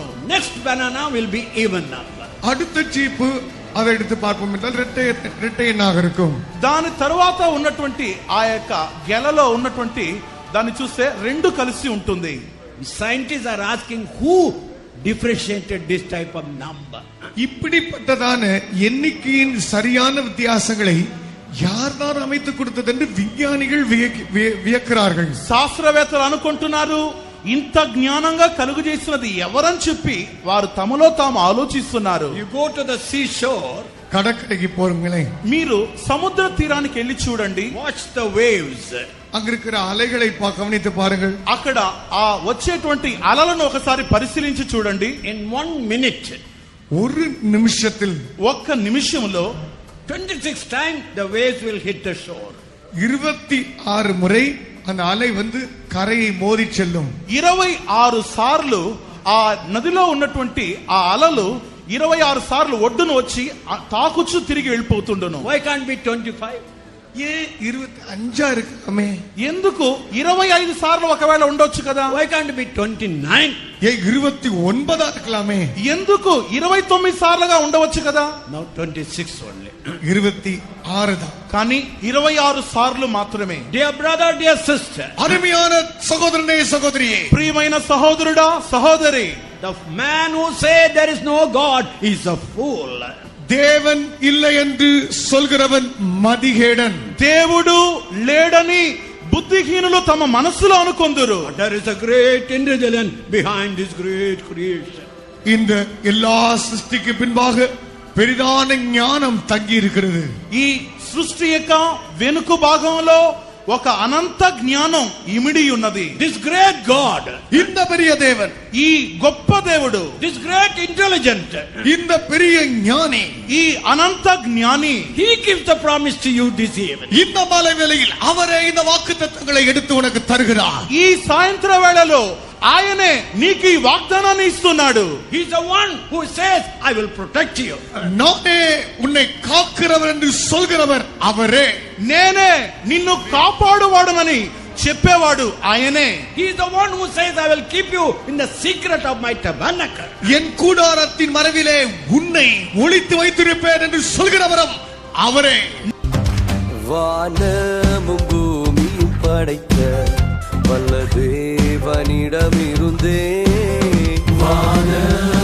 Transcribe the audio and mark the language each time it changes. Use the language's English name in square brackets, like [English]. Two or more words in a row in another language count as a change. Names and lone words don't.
[English] Next banana will be even number. [Tamil] அடுத்த చీపు அதை எடுத்து பார்ப்போம் என்றால் ரெட்டை எண்ணாக இருக்கும். [Telugu] దాని తరువాత ఉన్నటువంటి ఆ యొక్క గెలలో ఉన్నటువంటి దాన్ని చూస్తే రెండు కలిసి ఉంటుంది. [English] Scientists are asking who differentiated this type of number. [Tamil] இப்படிப்பட்டதான எண்ணிக்கையின் சரியான வித்தியாசங்களை யார்தான் அமைத்து கொடுத்தது என்று விஞ்ஞானிகள் வியக்கிறார்கள். [Telugu] శాస్త్రవేత్తలు అనుకుంటున్నారు ఇంత జ్ఞానంగా కలుగు చేసినది ఎవరని చెప్పి వారు తమలో తాము ఆలోచిస్తున్నారు. [English] You go to the seashore, [Tamil] கடற்கரைக்கு போறீங்களே, [Telugu] మీరు సముద్ర తీరానికి వెళ్ళి చూడండి. [English] watch the waves. [Tamil] அங்க இருக்கிற அலைகளை கவனித்து பாருங்கள். [Telugu] అక్కడ ఆ వచ్చేటువంటి అలలను ఒకసారి పరిశీలించి చూడండి. [English] In 1 minute, [Tamil] ஒரு நிமிஷத்தில் [Telugu] ఒక్క నిమిషంలో [English] 26 times the waves will hit the shore. [Tamil] 26 முறை அந்த அலை வந்து கரையை மோதி செல்லும். [Telugu] 26 సార్లు ఆ నదిలో ఉన్నటువంటి ఆ అలలు 26 సార్లు ఒడ్డును వచ్చి తాకుచు తిరిగి వెళ్ళిపోతుండును. [English] Why can't be 25? [Tamil] ஏன் 25 இருக்கலாமே? [Telugu] ఎందుకు 25 సార్లు ఒకవేళ ఉండొచ్చు కదా? [English] Why can't be 29? [Tamil] ஏன் 29 இருக்கலாமே? [Telugu] ఎందుకు 29 సార్లుగా ఉండవచ్చు కదా? [English] Now 26 only. [Tamil] 26 தான். [Telugu] కానీ 26 సార్లు మాత్రమే. [English] Dear brother, dear sister, [Tamil] அருமையான சகோதரனே சகோதரியே, [Telugu] ప్రియమైన సహోదరుడా సహోదరి, [English] the man who says there is no God is a fool. [Tamil] தேவன் இல்லை என்று சொல்கிறவன் மதிகேடன். [Telugu] దేవుడు లేడని బుద్ధిహీనులు తమ మనసులో అనుకొందురు. [English] There is a great intelligence behind this great creation. [Tamil] இந்த எல்லா சிருஷ்டிக்கு பின்பாக பெரிதான ஞானம் தங்கி இருக்கிறது. [Telugu] ఈ సృష్టి యొక్క వెనుక భాగంలో ఒక అనంత జ్ఞానం ఇమిడి ఉన్నది. [English] This great God, [Tamil] இந்த பெரிய தேவன், [Telugu] ఈ గొప్ప దేవుడు, [English] this great intelligent, [Tamil] இந்த பெரிய ஞானி, [Telugu] ఈ అనంత జ్ఞాని, [English] he gives the promise to you this evening. [Tamil] இந்த மாலை வேளையில் அவரே இந்த வாக்குத்தத்தங்களை எடுத்து உனக்கு தருகிறார். [Telugu] ఈ సాయంత్ర వేళలో ఆయనే నీకు ఈ వాగ్దానాన్ని ఇస్తున్నాడు. [English] He is the one who says, I will protect you. [Tamil] நானே உன்னை காக்கிறவர் என்று சொல்கிறவர் அவரே. [Telugu] నేనే నిన్ను కాపాడువాడునని చెప్పేవాడు ఆయనే. [English] He is the one who says, I will keep you in the secret of my tabernacle. [Tamil] என் கூடாரத்தின் மறைவிலே உன்னை ஒளித்து வைத்திருப்பேன் என்று சொல்கிறவரும் அவரே. வானமும் பூமியும் படைத்த வல்ல தேவனிடமிருந்தே வான